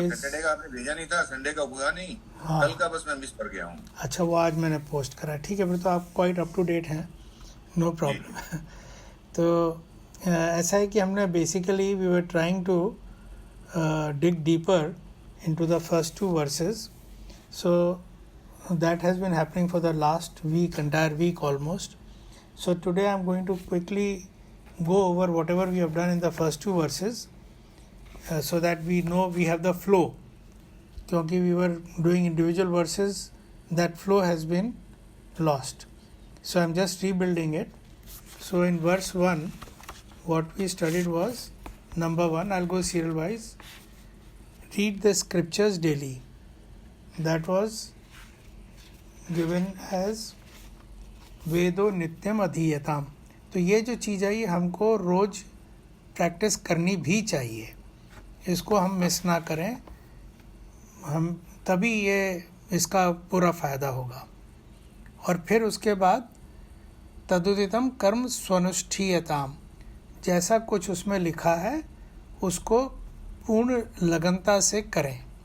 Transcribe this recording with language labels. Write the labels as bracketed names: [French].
[Hindi] Saturday का आपने भेजा नहीं था, संडे का हुआ नहीं। हाँ कल का बस मैं मिस कर गया हूँ। अच्छा, वो आज मैंने पोस्ट करा। ठीक है, फिर तो आप क्वाइट अप टू डेट हैं, नो प्रॉब्लम। तो ऐसा है कि हमने basically [English] We were trying to dig deeper into the first two verses. So that has been happening for the last week, entire week almost. So today I'm going to quickly go over whatever we have done in the first two verses, so that we know we have the flow. Because we were doing individual verses, that flow has been lost. So I'm just rebuilding it. So in verse 1, what we studied was number 1. I'll go serial wise. Read the scriptures daily. That was given as [Sanskrit] वेदो नित्यम अधीयताम। [Hindi] तो ये जो चीज़ है ये हमको रोज़ practice करनी भी चाहिए, इसको हम मिस ना करें, हम तभी ये इसका पूरा फ़ायदा होगा। और फिर उसके बाद [Sanskrit] तदुदितम कर्म स्वनुष्ठीयताम, [Hindi] जैसा कुछ उसमें लिखा है उसको पूर्ण लगनता से करें।